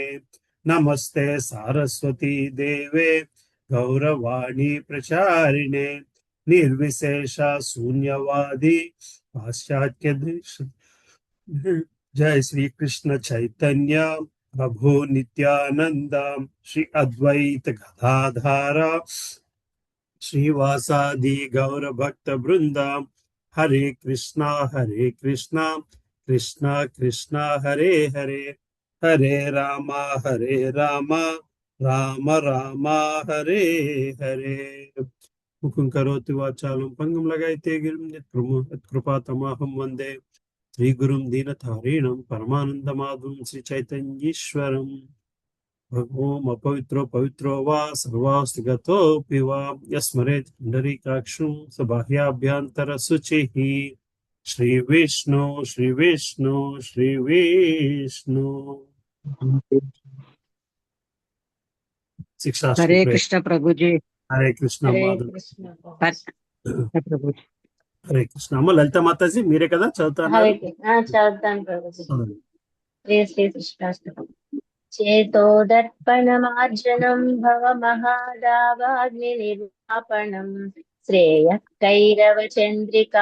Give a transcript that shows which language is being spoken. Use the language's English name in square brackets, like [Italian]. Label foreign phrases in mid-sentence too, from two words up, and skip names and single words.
[Sanskrit] नमस्ते सारस्वती देवे गौरवाणी प्रचारिणे निर्विशेष शून्यवादी पाश्चात्य जय श्री कृष्ण चैतन्य प्रभु नित्यानंद श्री अद्वैत गदाधर श्रीवासादि गौर भक्त वृंद हरे कृष्णा कृष्णा कृष्णा हरे हरे हरे रामा राम रामा हरे हरे। मुखं करोति वाचालं पंगुं लगायते गिरिं यत्कृपातमहं वन्दे श्रीगुरुं दीनतारिणं परमानन्दमाधवं श्रीचैतन्येश्वरम्। ओम अपवित्रो पवित्रो वा सर्वास्तु गतोऽपि वा यस्मरेत् पुण्डरीकाक्षं सबाह्याभ्यन्तर शुचिः। श्री विष्णु श्री विष्णु श्री विष्णु। शिक्षा श्री हरे प्रेम। कृष्ण प्रभु जी। हरे कृष्ण हरे माधव। कृष्ण। [Telugu] ప్రభుజీ. హరే కృష్ణ. అమ్మ లలిత మాతాజీ మీరే కదా చదువుతున్నారు? చదువుతాను ప్రభుజీ. శ్రీ కృష్ణాష్టకం. [Sanskrit] చేతో దర్పణమార్జనం భవమహాదావాగ్ని నిర్వాపణం శ్రేయః కైరవ చంద్రికా